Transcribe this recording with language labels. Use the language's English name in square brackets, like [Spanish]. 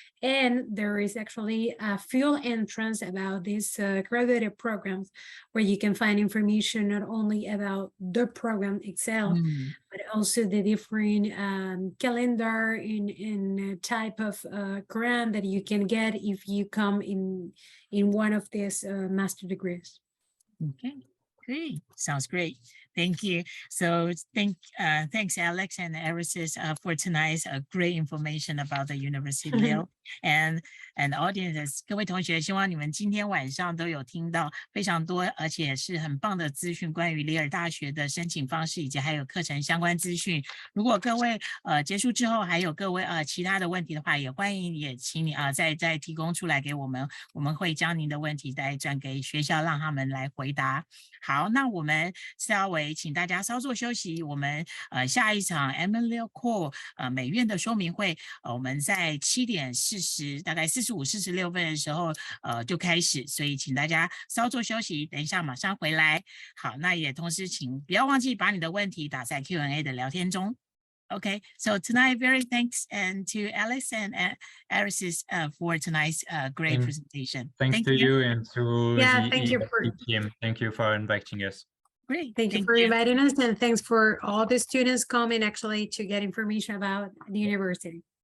[English] And there is actually a full entrance about these graduate programs, where you can find information not only about the program itself, but also the different calendar and type of grant that you can get if you come in one of these master degrees. Okay, great. Sounds great. Thank you. So thanks, Alex and Eris, for tonight's great information about the University of Lille and audiences. [Chinese] 各位同学，希望你们今天晚上都有听到非常多，而且是很棒的资讯，关于里尔大学的申请方式以及还有课程相关资讯。如果各位结束之后还有各位其他的问题的话，也欢迎也请你再提供出来给我们，我们会将您的问题再转给学校，让他们来回答。好，那我们稍微请大家稍作休息，我们下一场 Emily Core 美院的说明会，我们在7点40大概45、46分的时候就开始，所以请大家稍作休息，等一下马上回来。好，那也同时请不要忘记把你的问题打在 Q&A 的聊天中。 [English] Okay, so tonight, very thanks to Alice and Eris for tonight's great presentation. Thank you and to thank you team. Thank you for inviting us. Great. Thank you for inviting us, and thanks for all the students coming actually to get information about the university.